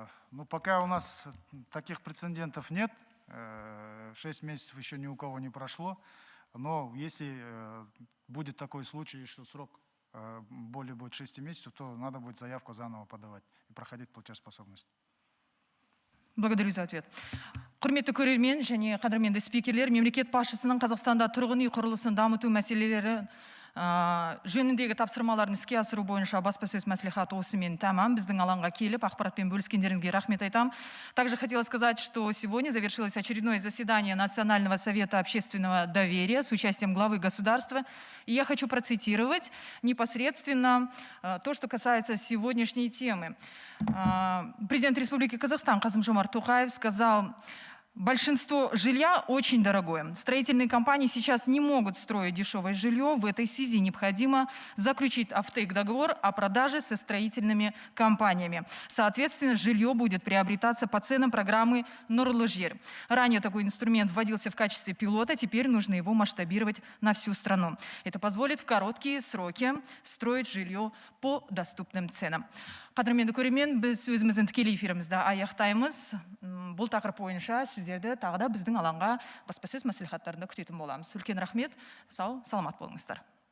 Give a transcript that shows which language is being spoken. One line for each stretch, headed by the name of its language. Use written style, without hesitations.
Russian: Ну, пока у нас таких прецедентов нет. 6 месяцев еще ни у кого не прошло, но если будет такой случай, что срок более будет 6 месяцев, то надо будет заявку заново подавать и проходить платежеспособность. Благодарю за ответ.
Kazakh: Құрметті көрермен және қадірменді спикерлер, мемлекет басшысының Қазақстанда тұрғын үй құрылысын дамыту мәселелері жөніндегі тапсырмаларын іске асыру бойынша баспасөз мәслихаты осымен тәмам. Біздің алаңға келіп, ақпаратпен бөліскендеріңізге рахмет айтам.
Russian: Также хотела сказать, что сегодня завершилось очередное заседание Национального совета общественного доверия с участием главы государства. И я хочу процитировать непосредственно то, что касается сегодняшней темы. Президент Республики Казахстан Касым-Жомарт Токаев сказал: большинство жилья очень дорогое. Строительные компании сейчас не могут строить дешевое жилье. В этой связи необходимо заключить офтейк-договор о продаже со строительными компаниями. Соответственно, жилье будет приобретаться по ценам программы Нурлы жер. Ранее такой инструмент вводился в качестве пилота, теперь нужно его масштабировать на всю страну. Это позволит в короткие сроки строить жилье по доступным ценам.
Kazakh: Қадірменді көрермен, біз өзіміздің тікелей эфирімізді аяқтаймыз. Бұл тақырып бойынша сіздерді тағы да біздің алаңға баспасөз мәслихаттарында күтетін боламыз. Үлкен рахмет, сау, саламат болыңыздар.